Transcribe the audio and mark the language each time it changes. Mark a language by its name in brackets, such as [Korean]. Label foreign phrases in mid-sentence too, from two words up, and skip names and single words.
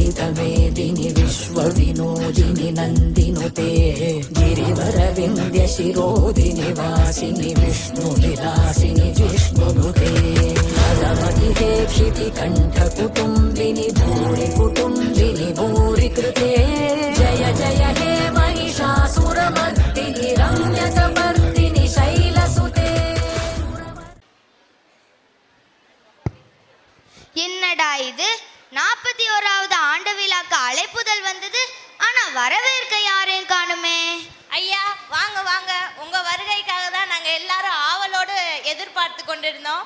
[Sanskrit] विश्वमेदिनि विश्वविनोदिनि नन्दिनुते गिरिवरविन्द्यशिरोदिनि वासिनि विष्णुविलासिनि जिष्णुनुते भगवति क्षितिकण्ठकुटुम्बिनि भूरिकुटुम्बिनि भूरिकृते जय जय हे महिषासुरमर्दिनि रम्यकपर्दिनि शैलसुते. [Tamil] என்னடா இது 41வது ஆண்டு விழாக்கு அழைப்புதல் வந்தது, ஆனா வரவேற்க யாரையும் காணுமே. ஐயா வாங்க வாங்க, உங்க வருகைக்காக தான் நாங்க எல்லாரும் ஆவலோடு எதிர்பார்த்து கொண்டிருந்தோம்.